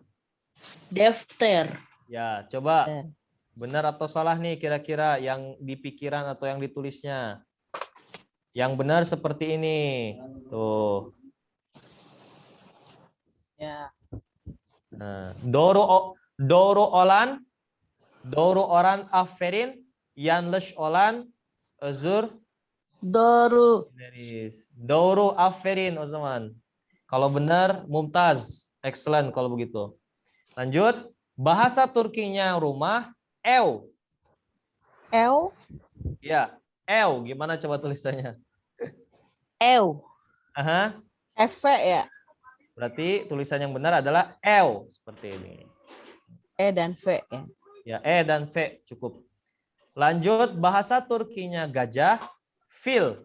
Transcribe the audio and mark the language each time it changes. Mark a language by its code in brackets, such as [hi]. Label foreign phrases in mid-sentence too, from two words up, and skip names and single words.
[id] Defter. Ya, coba Defter. benar atau salah nih kira-kira yang di pikiran atau yang ditulisnya. Yang benar seperti ini. Tuh. Ya. Nah, [tr] doğru olan aferin, yanlış olan özür Doru. dileriz. Doğru aferin o zaman. [id] Kalau benar mumtaz, excellent kalau begitu. Lanjut, bahasa Turkinya rumah ev. Ew. Ya, ev gimana coba tulisannya? Ew. Aha. Efe ya. Berarti tulisan yang benar adalah ev seperti ini. E dan V ya. Ya, E dan V cukup. Lanjut, bahasa Turkinya gajah, fil.